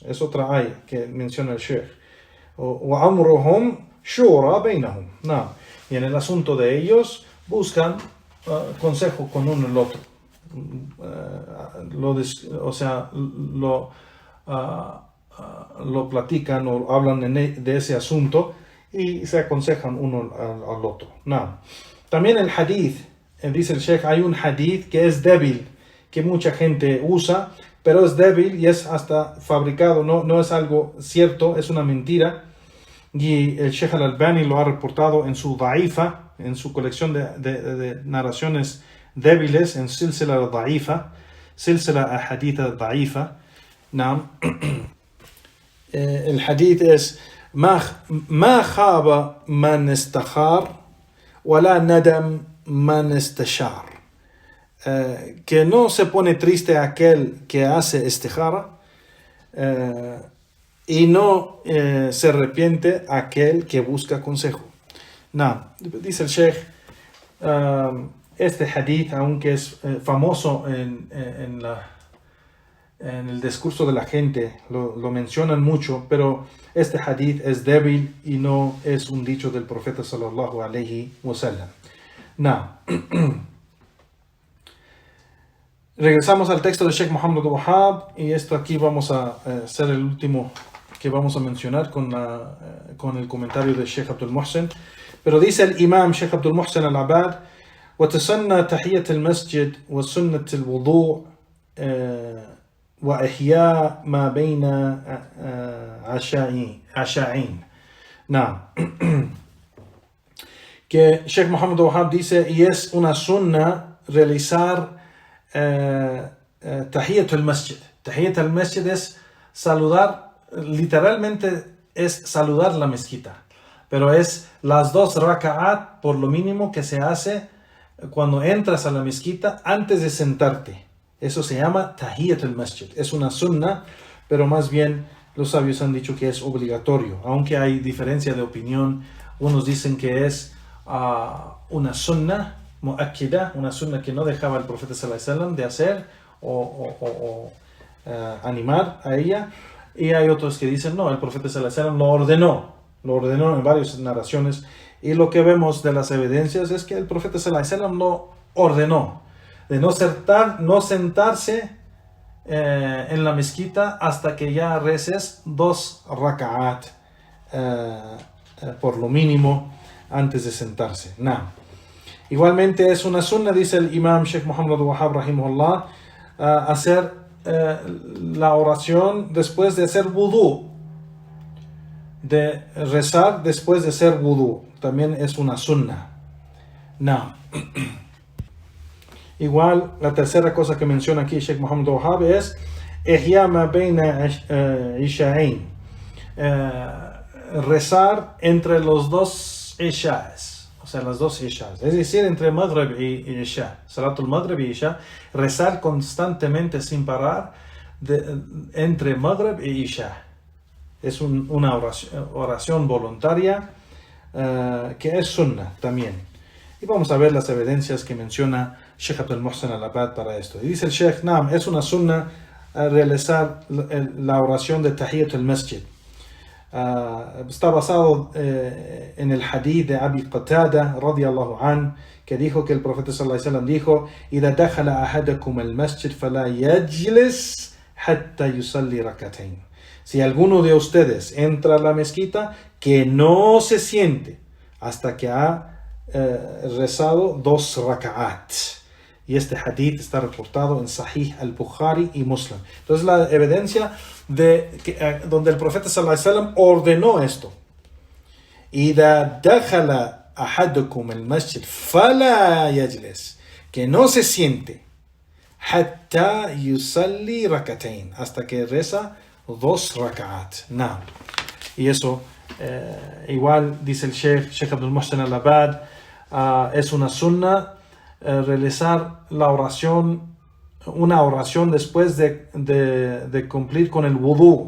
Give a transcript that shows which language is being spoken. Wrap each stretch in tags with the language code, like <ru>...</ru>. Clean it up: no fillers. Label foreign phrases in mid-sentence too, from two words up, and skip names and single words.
<es>Es otra ayah que menciona el Sheikh.</es> <ar>وَأَمْرُهُمْ شُورَى بَيْنَهُمْ.</ar> <es>Y en el asunto de ellos buscan consejo con uno y el otro. Lo platican o hablan de ese asunto y se aconsejan uno al otro. También el hadith, dice el Sheikh, hay un hadith que es débil, que mucha gente usa, pero es débil y es hasta fabricado, no es algo cierto, es una mentira. Y el Sheikh al-Albani lo ha reportado en su Da'ifa, en su colección de narraciones débiles, en Silsila al-Da'ifa, Silsila al-Hadith al-Da'ifa. El hadith es:</es> <ar>ما خاب من استخار ولا ندم من استشار.</ar> <es>Que no se pone triste aquel que hace istikhara y no se arrepiente aquel que busca consejo. Dice el Sheikh, este hadith, aunque es famoso en el discurso de la gente, lo mencionan mucho, pero este hadith es débil y no es un dicho del profeta</es> <ar>صلى الله عليه وسلم.</ar> <es>Regresamos al texto de Sheikh Muhammad al-Wahhab, y esto aquí vamos a ser el último que vamos a mencionar con el comentario de Sheikh Abdul Muhsin. Pero dice el imam Sheikh Abdul Muhsin al-Abbad:</es> <ar>وَتَسَنَّى تَحِيَّةَ الْمَسْجِدِ وَسُنَّةِ الْوُضُوءِ وإحياء ما بين عشاءين.</ar> <es>Now, que Sheikh Muhammad Wahab dice, y es una sunna realizar Tahiyyat al-Masjid. Tahiyyat al-Masjid es saludar, literalmente es saludar la mezquita, pero es las 2 raka'at por lo mínimo que se hace cuando entras a la mezquita antes de sentarte. Eso se llama Tahiyyat al-Masjid. Es una sunna, pero más bien los sabios han dicho que es obligatorio, aunque hay diferencia de opinión. Unos dicen que es una</es> <ar>سنة مؤكدة,</ar> <es>una sunna que no dejaba el profeta</es> <ar>صلى الله عليه وسلم</ar> <es>de hacer o animar a ella, y hay otros que dicen no, el profeta</es> <ar>صلى الله عليه وسلم</ar> <es>lo ordenó en varias narraciones, y lo que vemos de las evidencias es que el profeta</es> <ar>صلى الله عليه وسلم</ar> <es>lo ordenó de no sentarse en la mezquita hasta que ya reces 2 raka'at por lo mínimo antes de sentarse. Igualmente es una sunna, dice el imam Sheikh Muhammad Wahab rahimahullah, hacer la oración después de hacer wudú, de rezar después de hacer wudú, también es una sunna. Igual, la tercera cosa que menciona aquí Sheikh Muhammad Wahab es</es> <ar>إحياء ما بين العشاءين,</ar> <es>rezar entre los 2 isha'as, o sea, las 2 isha'as, es decir, entre Maghrib y Isha,</es> <ar>صلاة المغرب</ar> <es>y Isha, rezar constantemente sin parar entre Maghrib y Isha. Es una oración voluntaria que es sunna también. Y vamos a ver las evidencias que menciona Sheikh Abdul Muhsin Al-Abbad para esto. Y dice el Sheikh, es una sunna realizar la oración de Tahiyyat al-Masjid. Está basado en el hadith de Abi Qatada</es> <ar>رضي الله عن,</ar> <es>que dijo que el profeta</es> <ar>صلى الله عليه وسلم</ar> <es>dijo:</es> <ar>"إذا دخل أحدكم المسجد فلا يجلس حتى يصلي ركعتين."</ar> <es>Si alguno de ustedes entra a la mezquita, que no se siente hasta que ha rezado 2 raka'at. Y este hadith está reportado en Sahih al-Bukhari y Muslim. Entonces la evidencia donde el profeta</es> <ar>صلى الله عليه وسلم</ar> <es>ordenó esto.</es> <ar>إذا دخل أحدكم المسجد فلا يجلس,</ar> <es>que no se siente</es> <ar>حتى يصلي ركعتين,</ar> <es>hasta que reza 2 raka'at. Y eso igual dice el Sheikh Abdul Muhsin Al-Abbad, es una sunna realizar una oración después de cumplir con el wudú.</es>